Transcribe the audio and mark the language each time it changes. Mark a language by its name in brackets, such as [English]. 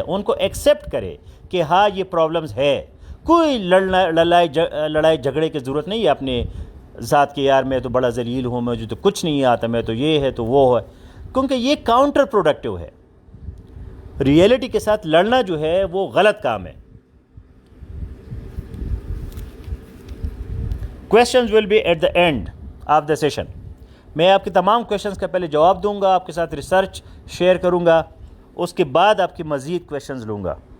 [Urdu] ان کو ایکسیپٹ کرے کہ ہاں یہ پرابلمز ہے. کوئی لڑائی جھگڑے کی ضرورت نہیں ہے اپنے ذات کے، یار میں تو بڑا ذلیل ہوں، مجھے تو کچھ نہیں آتا، میں تو یہ ہے تو وہ ہے، کیونکہ یہ کاؤنٹر پروڈکٹیو ہے. ریئلٹی کے ساتھ لڑنا جو ہے وہ غلط کام ہے. [English] Questions will be at the end of the session. [Urdu] میں آپ کے تمام کویسچنز کا پہلے جواب دوں گا، آپ کے ساتھ ریسرچ شیئر کروں گا، اس کے بعد آپ کی مزید کویسچنز لوں گا.